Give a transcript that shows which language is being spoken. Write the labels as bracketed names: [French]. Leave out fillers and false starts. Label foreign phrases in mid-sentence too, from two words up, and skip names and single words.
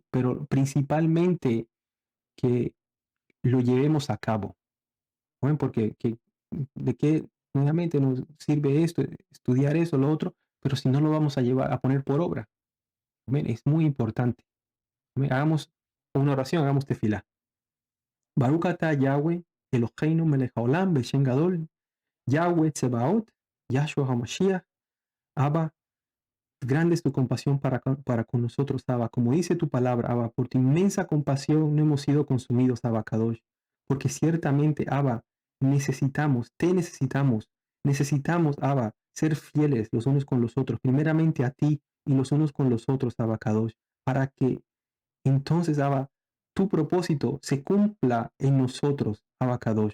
[Spanish] Pero principalmente que lo llevemos a cabo. Amén. Porque de qué nuevamente nos sirve esto, estudiar eso, lo otro, pero si no lo vamos a llevar a poner por obra. Amén. Es muy importante. Amén. Hagamos una oración, hagamos tefilá. [Hebrew] ברוך אתה יהוה, אלוהינו מלך העולם, בשם גדול, יהוה צבאות, ישוע המשיח, אבא, [Spanish] grande es tu compasión para con nosotros, Abba. Como dice tu palabra, Abba, por tu inmensa compasión no hemos sido consumidos, [Hebrew] אבא קדוש. [Spanish] Porque ciertamente, Abba, te necesitamos, Abba, ser fieles los unos con los otros, primeramente a ti y los unos con los otros, Abacadosh, para que entonces, Abba, tu propósito se cumpla en nosotros, Abacadosh.